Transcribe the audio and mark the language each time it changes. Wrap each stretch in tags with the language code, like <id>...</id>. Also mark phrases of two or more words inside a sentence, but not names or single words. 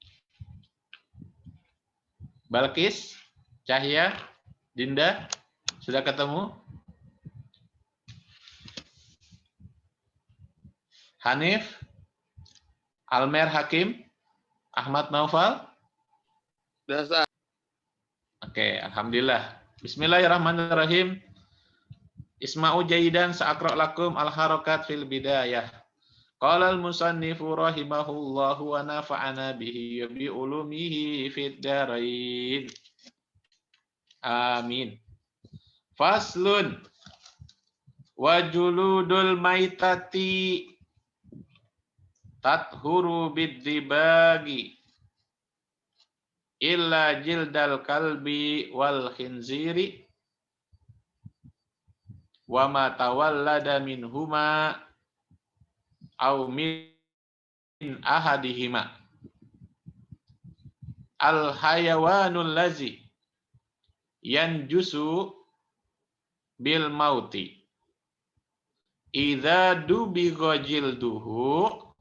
<id>Balkis, Cahya, Dinda, sudah ketemu? Hanif, Almer Hakim, Ahmad Naufal? Sudah. Oke, alhamdulillah.</id> <ar>بسم الله الرحمن الرحيم. اسمعوا جيدا سأقرأ لكم الحركات في البداية. قال المصنف رحمه الله ونفعنا به وبعلومه في الدارين. آمين. فصل وجلود الميتة تطهر بالدباغ إلا جلد الكلب والخنزير وما تولد منهما أو من أحدهما الحيوان الذي ينجس بالموت إذا دبغ جلده</ar>